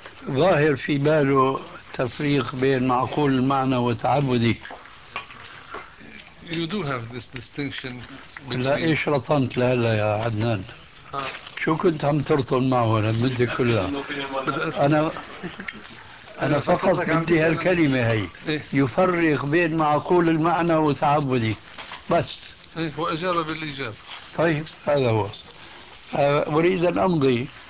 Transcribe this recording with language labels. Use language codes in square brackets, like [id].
[ar] ظاهر في باله تفريق بين معقول المعنى وتعبدي. [en] You do have this distinction. [ar] لا إيش رطنت له يا عدنان. شو كنت عم ترطن معه أنا بدي كلها. أنا فقط بدي هالكلمة هي يفرق بين معقول المعنى وتعبدي بس. هو أجاب بالإجابة. طيب هذا هو. أريد أن أمضي.